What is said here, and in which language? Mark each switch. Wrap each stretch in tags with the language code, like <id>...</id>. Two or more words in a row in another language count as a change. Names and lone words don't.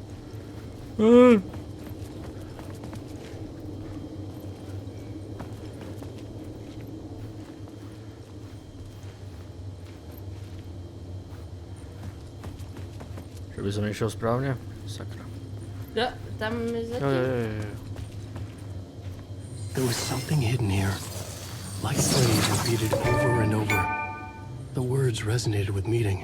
<sk>Že by som išiel správne? Sakra. Ja, tam je</sk> <cs>Jo. zatím.</cs> <en>There was something hidden here. Like phrase repeated over and over. The words resonated with meaning.</en>